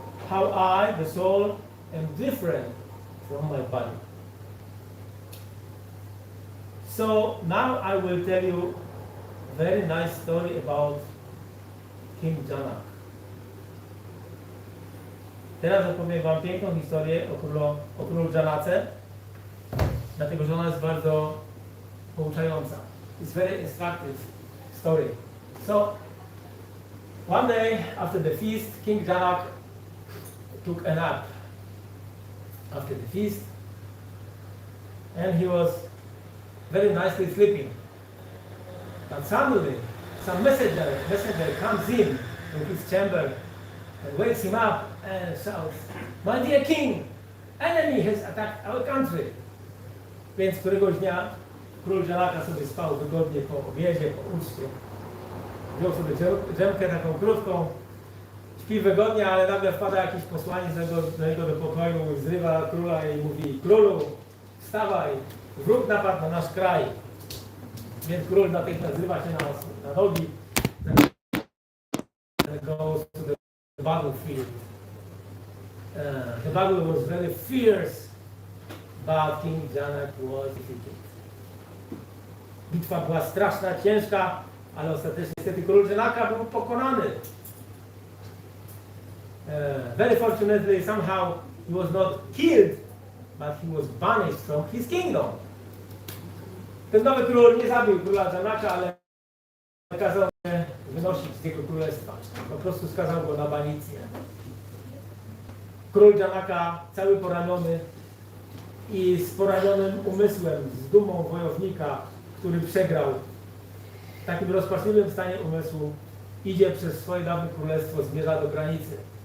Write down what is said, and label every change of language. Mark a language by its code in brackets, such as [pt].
[en] How I, the soul, am different from my body. So now I will tell you a very nice story about King Janak. [pl] Teraz opowiem wam piękną historię o królu Janace, dlatego że ona jest bardzo pouczająca. [en] It's very instructive story. So, one day after the feast, King Janak took a nap after the feast, and he was very nicely sleeping. But suddenly, some messenger comes in to his chamber and wakes him up and shouts, "My dear king, enemy has attacked our country." [pl] Więc któregoś dnia król Janaka sobie spał wygodnie po obiedzie, po uczcie. Wziął sobie drzemkę taką krótką, śpi wygodnie, ale nagle wpada jakiś posłaniec do niego do pokoju, zrywa króla i mówi: "Królu, wstawaj, wróg napadł na nasz kraj." Więc król natychmiast zrywa się na nogi [en] and goes to the battlefield. The battle was very fierce, but King Janak was defeated. [pl] Bitwa była straszna, ciężka, ale ostatecznie niestety król Janaka był pokonany. [en] Very fortunately, somehow he was not killed, but he was banished from his kingdom. [pl] Ten nowy król nie zabił króla Janaka, ale kazał się wynosić z jego królestwa. Po prostu skazał go na banicję. Król Janaka, cały poraniony i z poranionym umysłem, z dumą wojownika, który przegrał, w takim rozpaczliwym stanie umysłu, idzie przez swoje dawne królestwo, zmierza do granicy.